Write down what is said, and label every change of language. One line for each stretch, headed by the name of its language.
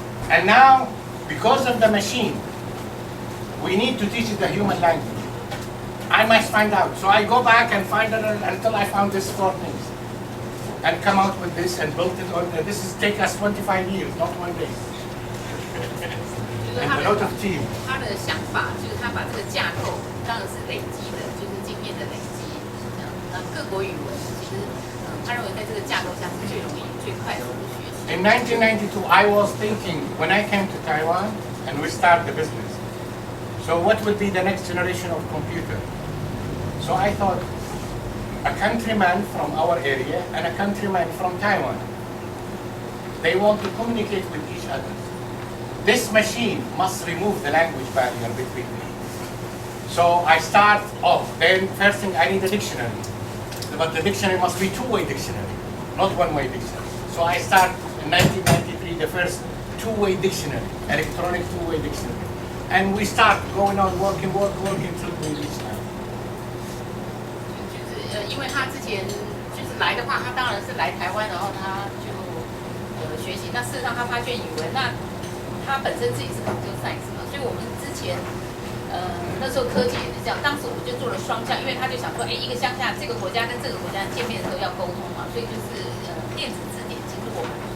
English: And now, because of the machine, we need to teach it the human language. I must find out. So I go back and find it until I found these 4 things. And come out with this and build it on. This is take us 25 years, not 1 day. And a lot of team.
Chinese: 他的想法就是他把这个架构当然是累积的，就是经验的累积。那各国语文其实，他认为在这个架构下是最容易、最快速的学习。
English: In 1992, I was thinking when I came to Taiwan and we started the business. So what will be the next generation of computer? So I thought, a countryman from our area and a countryman from Taiwan. They want to communicate with each other. This machine must remove the language barrier between me. So I start off, then first thing I need a dictionary. But the dictionary must be two-way dictionary, not one-way dictionary. So I start in 1993, the first two-way dictionary, electronic two-way dictionary. And we start going on working till we reach now.
Chinese: 就是因为他之前就是来的话，他当然是来台湾，然后他就学习。那事实上他发现语文，那他本身自己是 computer science 嘛，所以我们之前那时候科技也是这样。当时我们就做了双向，因为他就想说，一个乡下这个国家跟这个国家见面的时候要沟通嘛，所以就是电子字典进入我们。